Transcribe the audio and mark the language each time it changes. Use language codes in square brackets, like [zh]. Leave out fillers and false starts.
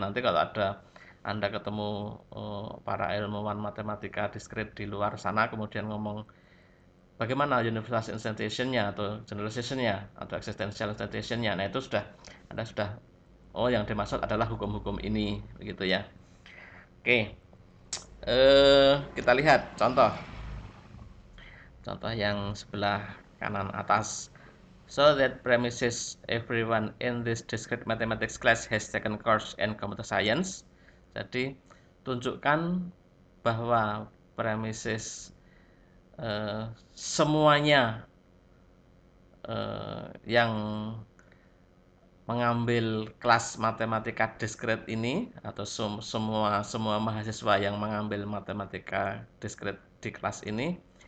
[id] Nanti kalau ada Anda ketemu para ilmuwan matematika diskrit di luar sana kemudian ngomong bagaimana universal instantiation-nya atau generalization-nya atau existential instantiation-nya, nah itu Anda sudah, oh yang dimaksud adalah hukum-hukum ini begitu ya. Oke, kita lihat contoh yang sebelah kanan atas. [en] So that premises everyone in this discrete mathematics class has taken course in computer science. [id] Jadi tunjukkan bahwa premises semuanya yang mengambil kelas matematika diskrit ini, atau semua mahasiswa yang mengambil matematika diskrit di kelas ini